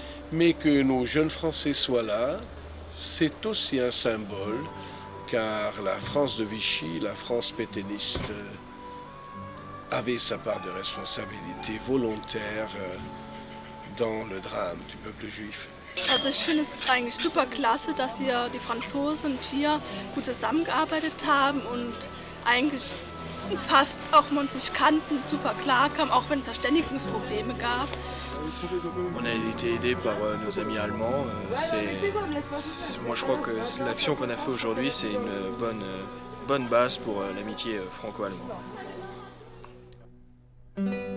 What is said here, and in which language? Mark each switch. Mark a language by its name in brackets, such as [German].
[French] Mais que nos jeunes Français soient là, c'est aussi un symbole, car la France de Vichy, la France pétainiste, avait sa part de responsabilité volontaire dans le drame du peuple juif. [German] Also ich finde es eigentlich super klasse, dass hier die Franzosen und wir gut zusammengearbeitet haben und eigentlich fast, auch wenn wir uns nicht kannten, super klar kam, auch wenn es Verständigungsprobleme gab. [French] On a été aidé par nos amis allemands. Moi je crois que l'action qu'on a fait aujourd'hui c'est une bonne base pour l'amitié franco-allemande.